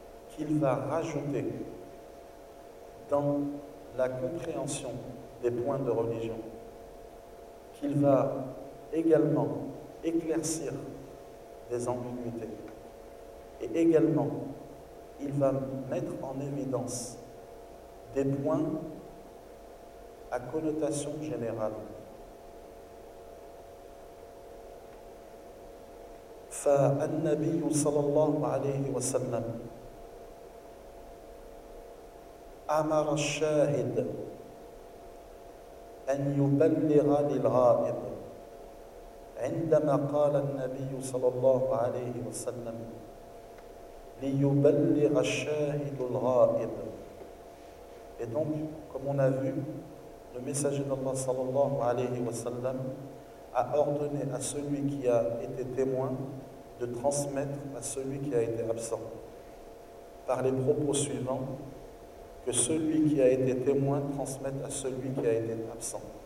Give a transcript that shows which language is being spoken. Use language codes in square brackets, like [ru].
[fr] qu'il va rajouter dans la compréhension des points de religion, qu'il va également éclaircir des ambiguïtés, et également il va mettre en évidence des points à connotation générale. [ar] فالنبي صلى الله عليه وسلم أمر الشاهد أن يبلغ للغائب عندما قال النبي صلى الله عليه وسلم ليبلغ الشاهد الغائب. [fr] Et donc, comme on a vu, le messager d'Allah صلى الله عليه وسلم a ordonné à celui qui a été témoin de transmettre à celui qui a été absent par les propos suivants, que celui qui a été témoin transmette à celui qui a été absent.